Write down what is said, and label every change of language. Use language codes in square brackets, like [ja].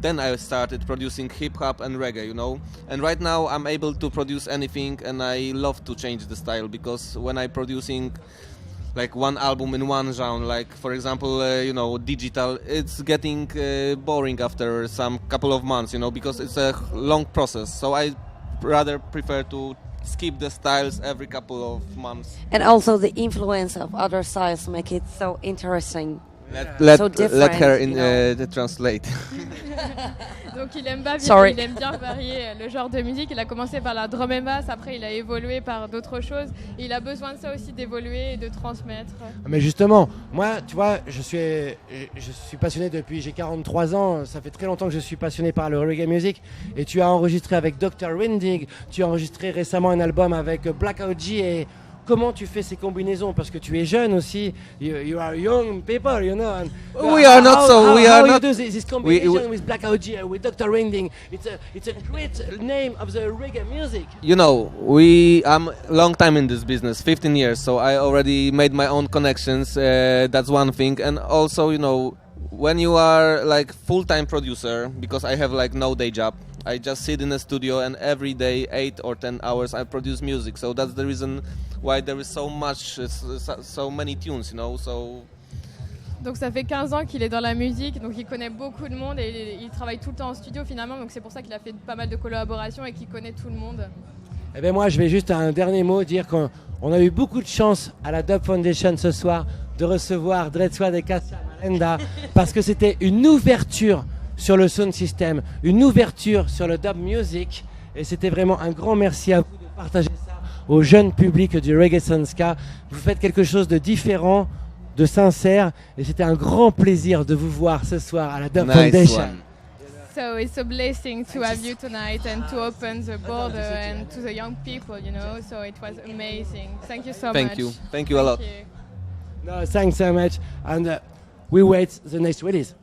[en] Then I started producing hip hop and reggae, you know. And right now I'm able to produce anything, and I love to change the style, because when I'm producing like one album in one genre, like for example, you know, digital, it's getting boring after some couple of months, you know, because it's a long process. So I rather prefer to skip the styles every couple of months. And also the influence of other styles make it so interesting. Let her translate. [fr] Donc il aime bien varier le genre de musique. Il a commencé par la drum and bass, après il a évolué par d'autres choses. Et il a besoin de ça aussi, d'évoluer et de transmettre. Mais justement, moi, tu vois, je suis passionné depuis, j'ai 43 ans, ça fait très longtemps que je suis passionné par le reggae music. Et tu as enregistré avec Dr. Winding, tu as enregistré récemment un album avec Black OG. Et comment tu fais ces combinaisons? Parce que tu es jeune aussi. [en] You are young people, you know. And we are not so. We are how not. You do this combination with Black OG, with Dr. Winding. It's a great name of the reggae music. You know, I'm long time in this business, 15 years. So I already made my own connections. That's one thing, and also, you know, when you are like full-time producer, because I have like no day job. I just sit in the studio, and every day 8 or 10 hours I produce music. So that's the reason why there is so many tunes, you know. So [fr] donc ça fait 15 ans qu'il est dans la musique, donc il connaît beaucoup de monde, et il travaille tout le temps en studio finalement, donc c'est pour ça qu'il a fait pas mal de collaborations et qu'il connaît tout le monde. Eh bien moi je vais juste un dernier mot dire qu'on On a eu beaucoup de chance à la Dub Foundation ce soir de recevoir Dreadswad et Cassia Marenda parce que c'était une ouverture sur le sound system, une ouverture sur le dub music, et c'était vraiment un grand merci à vous de partager ça au jeune public du Reggae Ska. Vous faites quelque chose de différent, de sincère, et c'était un grand plaisir de vous voir ce soir à la Dub Foundation. [en] One. So it's a blessing to have you tonight and to open the border and to the young people, you know. So it was amazing. Thank you so much. Thank you. Thank you a lot. you. No, thanks so much, and we wait the next release.